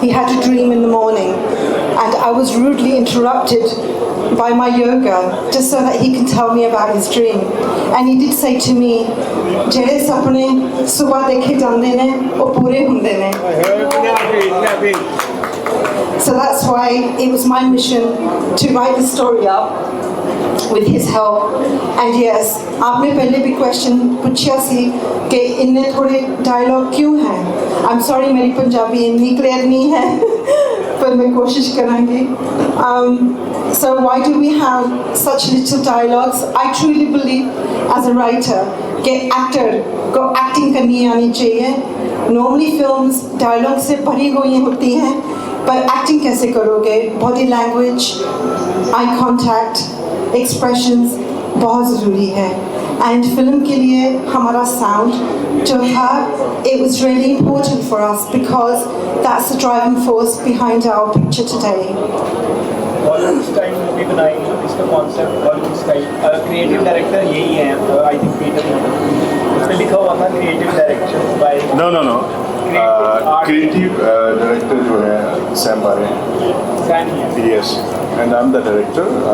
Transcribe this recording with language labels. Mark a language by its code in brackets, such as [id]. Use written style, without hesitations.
[en] He had a dream in the morning and I was rudely interrupted by my yoga just so that he can tell me about his dream. And he did say to me, [pa] "Jere sapne subah dekhe jande ne aur pure hunde ne." [en] So that's why it was my mission to write the story up with his help. And yes, [hi] आपने पहले भी question पूछा सी कि इनने थोड़े dialogue क्यों हैं. [en] I'm sorry [hi] मेरी पंजाबी इतनी क्लियर नहीं है पर मैं कोशिश करूँगी. [en] So why do we have such little dialogues? I truly believe as a writer [hi] कि actor को acting करनी आनी चाहिए. Normally films dialogue से भरी हुई होती हैं पर acting कैसे करोगे? Body language, eye contact, expressions बहुत ज़रूरी है. [en] And [hi] film के लिए हमारा sound जो है, [en] it was really important for us because that's the driving force behind our picture today. [hi] Bollywood style movie बनाई इसका concept Bollywood style. Creative director यही है [en] I think [hi] पीटर. उसमें लिखा हुआ था creative direction by [en] No. [hi] Creative director जो है सैम बारे. Sam. [en] Yes, and I'm the director.